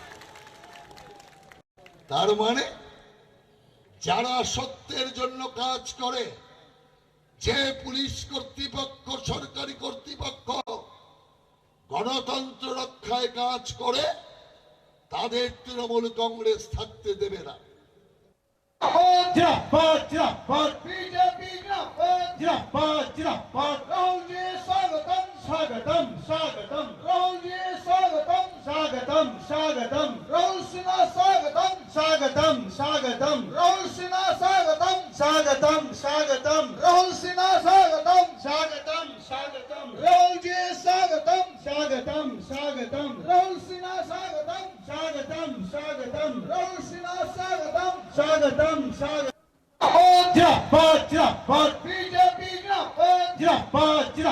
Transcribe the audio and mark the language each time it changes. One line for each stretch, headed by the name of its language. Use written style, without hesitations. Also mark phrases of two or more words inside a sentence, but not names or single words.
Bangla: তার মানে যারা সত্যের জন্য কাজ করে, যে পুলিশ কর্তৃপক্ষ সরকারি কর্তৃপক্ষ গণতন্ত্র রক্ষায় কাজ করে, তাদের তৃণমূল কংগ্রেস থাকতে দেবে না।
Hindi: जिंदाबाद जिंदाबाद बीजेपी जिंदाबाद जिंदाबाद राहुल जी स्वागतम स्वागतम स्वागतम राहुल जी स्वागतम स्वागतम स्वागतम राहुल सिन्हा स्वागतम स्वागतम स्वागतम राहुल सिन्हा स्वागतम स्वागतम स्वागतम राहुल सिन्हा स्वागतम स्वागतम स्वागतम राहुल जी स्वागतम स्वागतम स्वागतम राहुल सिन्हा स्वागतम स्वागतम स्वागतम राहुल सिन्हा स्वागतम स्वागतम स्वागतम जिंदाबाद जिंदाबाद बीजेपी जिंदाबाद